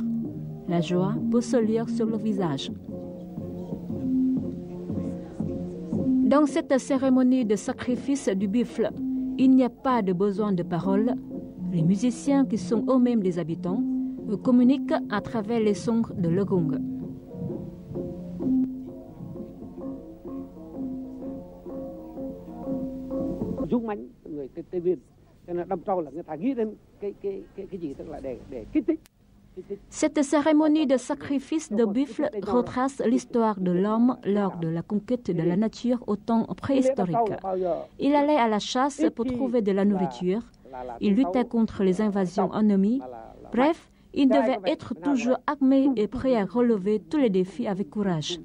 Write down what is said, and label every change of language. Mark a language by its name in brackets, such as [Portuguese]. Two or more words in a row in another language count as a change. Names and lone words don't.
[French] La joie peut se lire sur leur visage. Dans cette cérémonie de sacrifice du buffle, il n'y a pas de besoin de paroles. Les musiciens, qui sont eux-mêmes des habitants, communiquent à travers les sons de le gong. [Vietnamese] Dũng mãnh người Tây Nguyên, cho nên đâm trâu là người ta nghĩ đến cái gì, tức là để kích thích. [French] Cette cérémonie de sacrifice de buffle retrace l'histoire de l'homme lors de la conquête de la nature au temps préhistorique. Il allait à la chasse pour trouver de la nourriture. Il luttait contre les invasions ennemies. Bref, il devait être toujours armé et prêt à relever tous les défis avec courage.